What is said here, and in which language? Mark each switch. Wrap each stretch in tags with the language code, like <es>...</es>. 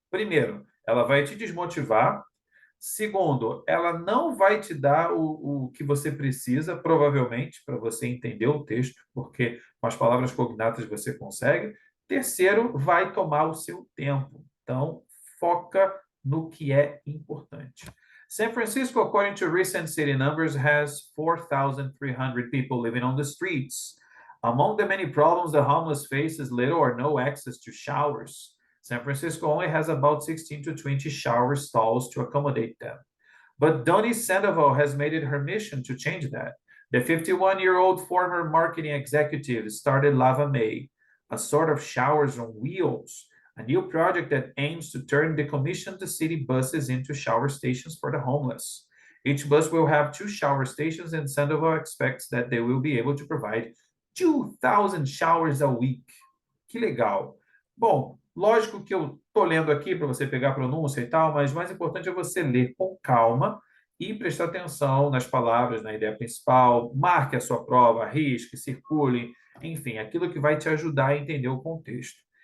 <pt>Primeiro, ela vai te desmotivar. Segundo, ela não vai te dar o que você precisa, provavelmente, para você entender o texto, porque com as palavras cognatas você consegue. Terceiro, vai tomar o seu tempo. Então, foca no que é importante.</pt> <en>San Francisco, according to recent city numbers, has 4,300 people living on the streets. Among the many problems the homeless face is little or no access to showers. San Francisco only has about 16 to 20 shower stalls to accommodate them. But Doni Sandoval has made it her mission to change that. The 51-year-old former marketing executive started Lava May, a sort of showers on wheels, a new project that aims to turn decommissioned city buses into shower stations for the homeless. Each bus will have 2 shower stations, and Sandoval expects that they will be able to provide 2,000 showers a week.</en> <pt>Que legal. Bom, lógico que eu estou lendo aqui para você pegar a pronúncia e tal, mas o mais importante é você ler com calma e prestar atenção nas palavras, na ideia principal, marque a sua prova, risque, circule, enfim, aquilo que vai te ajudar a entender o contexto.</pt>